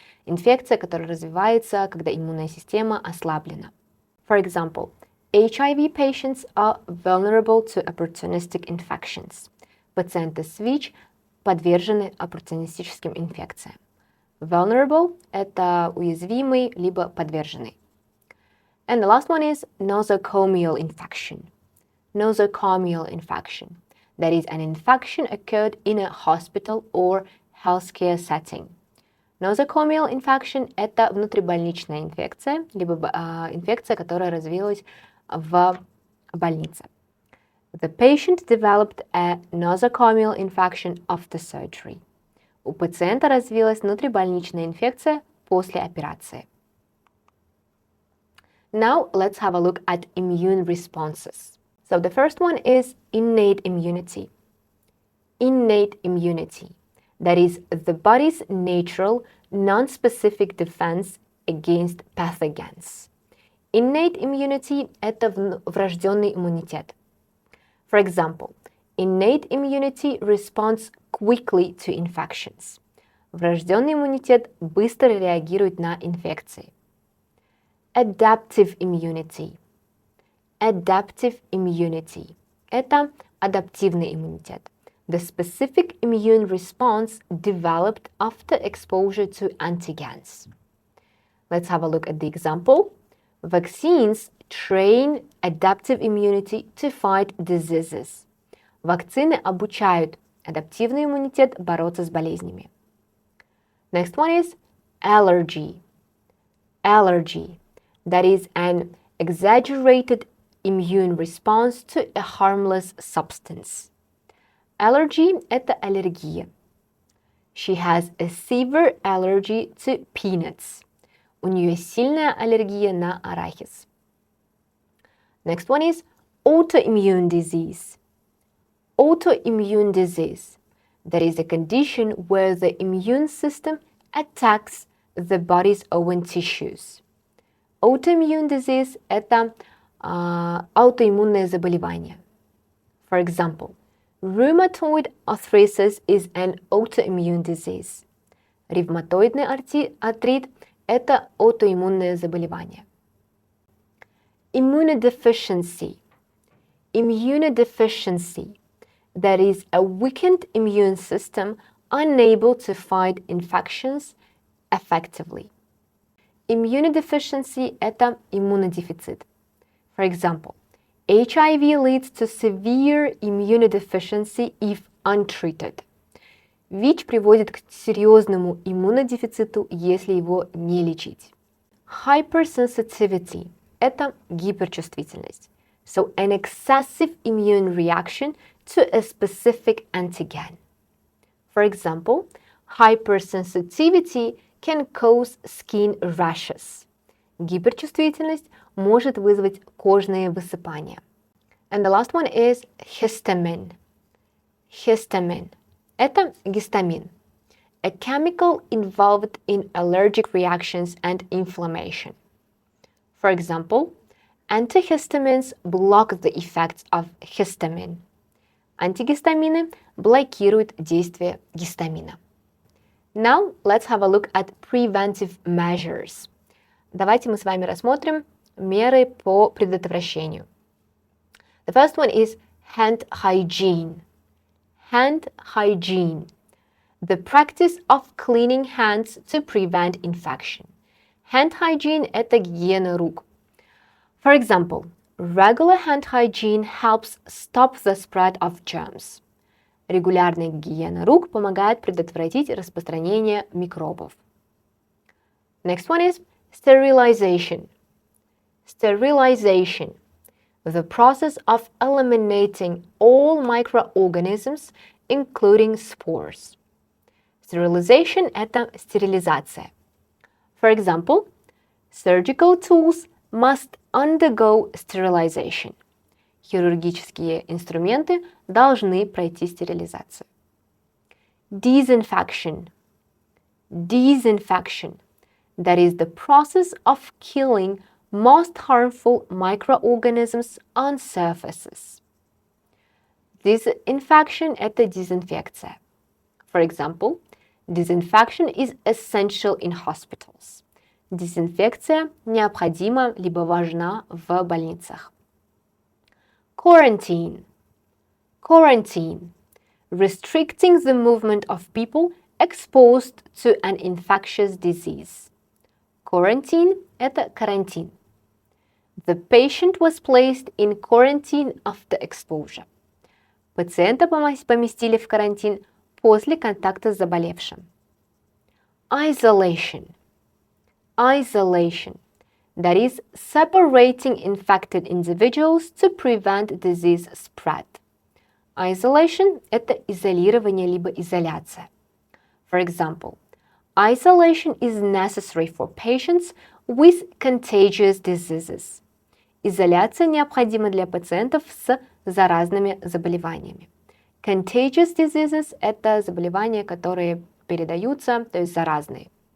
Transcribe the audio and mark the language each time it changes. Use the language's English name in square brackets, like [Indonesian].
[Russian] Инфекция, которая развивается, когда иммунная система ослаблена. [English] For example, HIV patients are vulnerable to opportunistic infections. [Russian] Пациенты с ВИЧ подвержены оппортунистическим инфекциям. Vulnerable – это уязвимый, либо подверженный. [English] And the last one is nosocomial infection. Nosocomial infection. That is an infection occurred in a hospital or healthcare setting. Nosocomial infection [Russian] – это внутрибольничная инфекция, либо инфекция, которая развилась в больнице. [English] The patient developed a nosocomial infection after surgery. [Russian] У пациента развилась внутрибольничная инфекция после операции. [English] Now let's have a look at immune responses. So the first one is innate immunity. Innate immunity. That is the body's natural, non-specific defense against pathogens. Innate immunity [Russian] – это врожденный иммунитет. [English] For example, innate immunity responds quickly to infections. [Russian] Врожденный иммунитет быстро реагирует на инфекции. [English] Adaptive immunity. Adaptive immunity [Russian] – это адаптивный иммунитет. [English] The specific immune response developed after exposure to antigens. Let's have a look at the example. Vaccines train adaptive immunity to fight diseases. [Russian] Вакцины обучают адаптивный иммунитет бороться с болезнями. [English] Next one is allergy. Allergy. That is an exaggerated immune response to a harmless substance. [Russian] Allergy – это аллергия. [English] She has a severe allergy to peanuts. [Russian] У нее сильная аллергия на арахис. [English] Next one is autoimmune disease. Autoimmune disease. That is a condition where the immune system attacks the body's own tissues. Autoimmune disease [Russian] – это аутоиммунное заболевание. [English] For example, rheumatoid arthritis is an autoimmune disease. [Russian] Ревматоидный артрит – это аутоиммунное заболевание. [English] Immunodeficiency. Immunodeficiency. That is a weakened immune system unable to fight infections effectively. [Russian] Immunodeficiency – это иммунодефицит. [English] For example, HIV leads to severe immunodeficiency if untreated. [Russian] ВИЧ приводит к серьезному иммунодефициту, если его не лечить. Hypersensitivity – это гиперчувствительность. [English] So an excessive immune reaction to a specific antigen. For example, hypersensitivity can cause skin rashes. [Russian] Гиперчувствительность может вызвать кожные высыпания. [English] And the last one is histamine. Histamine. [Russian] Это гистамин. [English] a chemical involved in allergic reactions and inflammation. For example, antihistamines block the effects of histamine. [Russian] Антигистамины блокируют действие гистамина. [English] Now, let's have a look at preventive measures. [Russian] Давайте мы с вами рассмотрим меры по предотвращению. [English] The first one is hand hygiene. Hand hygiene. The practice of cleaning hands to prevent infection. Hand hygiene [Russian] – это гигиена рук. [English] For example, regular hand hygiene helps stop the spread of germs. [Russian] Регулярная гигиена рук помогает предотвратить распространение микробов. [English] Next one is sterilization. Sterilization. The process of eliminating all microorganisms, including spores. [Russian] Sterilization – это стерилизация. [English] For example, surgical tools must undergo sterilization. [Russian] Хирургические инструменты должны пройти стерилизацию. [English] Disinfection. Disinfection. That is the process of killing most harmful microorganisms on surfaces. [Russian] Disinfection – это дезинфекция. [English] For example, disinfection is essential in hospitals. [Russian] Дезинфекция необходима либо важна в больницах. [English] Quarantine. Quarantine. Restricting the movement of people exposed to an infectious disease. [Russian] Quarantine – это карантин. [English] The patient was placed in quarantine after exposure. [Russian] Пациента поместили в карантин после контакта с заболевшим. [English] Isolation. Isolation. That is separating infected individuals to prevent disease spread. [Russian] Isolation – это изолирование либо изоляция. [English] For example, isolation is necessary for patients with contagious diseases. [Russian] Изоляция необходима для пациентов с заразными заболеваниями. [English] Contagious diseases [Russian] – это заболевания, которые передаются, то есть заразные.